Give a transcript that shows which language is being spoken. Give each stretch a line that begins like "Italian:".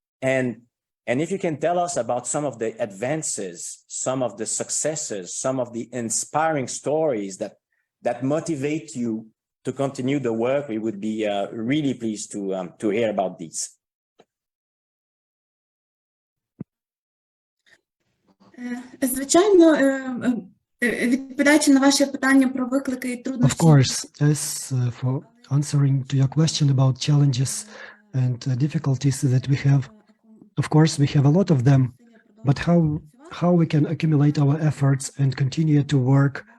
English: And if you can tell us about some of the advances, some of the successes, some of the inspiring stories that motivate you to continue the work, we would be really pleased to hear about these.
Ukrainian: Звичайно, відповідаючи на ваше питання про виклики і труднощі.
English: Of course, as for answering to your question about challenges and difficulties that we have, of course, we have a lot of them, but how we can accumulate our efforts and continue to work.